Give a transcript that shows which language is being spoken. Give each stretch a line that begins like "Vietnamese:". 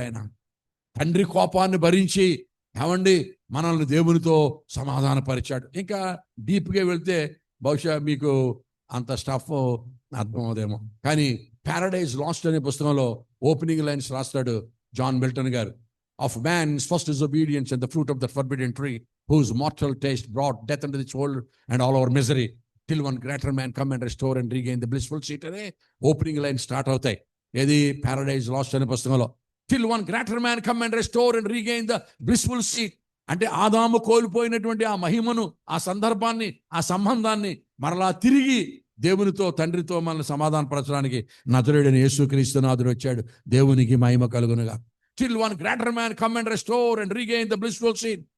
Telugu: ఆయన తండ్రి కోపాన్ని భరించి ఏమండి మనల్ని దేవునితో సమాధానపరిచాడు. ఇంకా డీప్గా వెళ్తే బహుశా మీకు అంత స్టఫ్ అర్థమవుదేమో, కానీ ప్యారడైజ్ లాస్ట్ అనే పుస్తకంలో ఓపెనింగ్ లైన్స్ రాస్తాడు జాన్ మిల్టన్ గారు.
English: of man's first disobedience and the fruit of the forbidden tree, whose mortal taste brought death into this world and all our misery, till one greater man come and restore and regain the blissful seat
Telugu: అనే opening line start అవుతాయి. ఏది? Paradise last అనే పుస్తకంలో.
English: till one greater man come and restore and regain the blissful seat
Telugu: అంటే ఆదాము కోల్పోయినటువంటి ఆ మహిమను, ఆ సందర్భాన్ని, ఆ సంబంధాన్ని మరలా తిరిగి దేవునితో తండ్రితో మనల్ని సమాధానపరచడానికి నజరేయుడైన యేసుక్రీస్తునాథుడు వచ్చాడు. దేవునికి మహిమ కలుగునుగా.
English: till one greater man come and restore and regain the blissful seat.